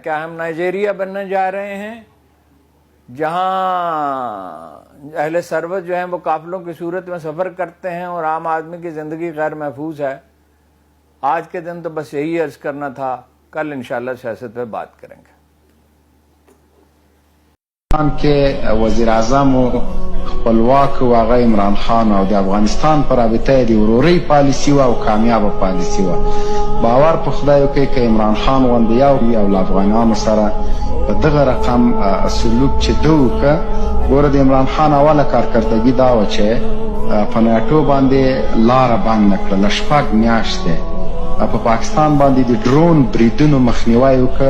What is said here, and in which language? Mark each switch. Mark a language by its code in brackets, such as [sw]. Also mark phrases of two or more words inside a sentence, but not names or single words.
[ur] کیا ہم نائجیریا بننے جا رہے ہیں جہاں اہل ثروت جو ہیں وہ قافلوں کی صورت میں سفر کرتے ہیں اور عام آدمی کی زندگی غیر محفوظ ہے؟ آج کے دن تو بس یہی عرض کرنا تھا، کل انشاءاللہ سیاست پہ بات کریں گے۔ [ps] کې وزیر اعظم خپلواک و هغه عمران خان او د افغانستان پر رابطه د ورورۍ پالیسي و او کامیابه پالیسي و. باور په خدای وکړئ که عمران خان غوندې یو له افغانانو سره په دغه رقم سلوک چې ده وکړه، ګوره د عمران خان اوله کارکردګي دا وه چې په ناټو باندې لاره بند نه کړله، 6 میاشتې په پاکستان باندې د ډرون بریدونو مخنیوی وکړه.